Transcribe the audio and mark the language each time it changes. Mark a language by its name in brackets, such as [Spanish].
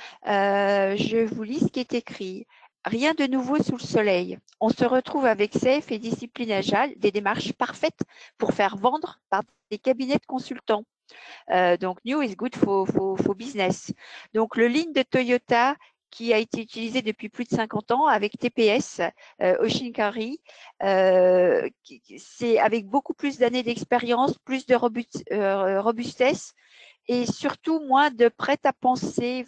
[French] Je vous lis ce qui est écrit. Rien de nouveau sous le soleil. On se retrouve avec Safe et Discipline Agile, des démarches parfaites pour faire vendre par des cabinets de consultants. [English] Donc, new is good for business. [French] Donc, le Lean de Toyota qui a été utilisé depuis plus de 50 ans avec TPS, Oshinkari, c'est avec beaucoup plus d'années d'expérience, plus de robustesse et surtout moins de prêt-à-penser.